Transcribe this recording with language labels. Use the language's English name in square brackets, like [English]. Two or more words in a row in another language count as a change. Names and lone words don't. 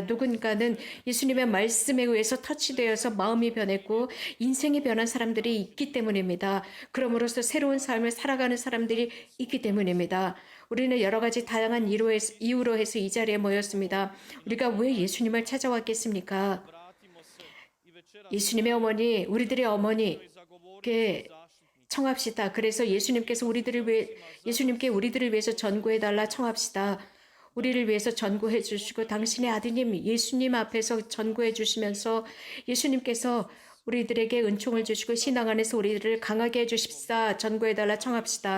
[Korean] 누군가는 예수님의 말씀에 의해서 터치되어서 마음이 변했고 인생이 변한 사람들이 있기 때문입니다. 그러므로서 새로운 삶을 살아가는 사람들이 있기 때문입니다. 우리는 여러 가지 다양한 이유로 해서 이 자리에 모였습니다. 우리가 왜 예수님을 찾아왔겠습니까? [Croatian] Vratimo se i večeras [Korean] 예수님의 어머니, 우리들의 어머니, [Croatian] zagovornici zaštitnici. [Korean] 청합시다. 그래서 예수님께 우리들을 위해서 전구해달라 청합시다. 우리를 위해서 전구해 주시고 당신의 아드님 예수님 앞에서 전구해 주시면서 예수님께서 우리들에게 은총을 주시고 신앙 안에서 우리들을 강하게 해주십사 전구해달라 청합시다.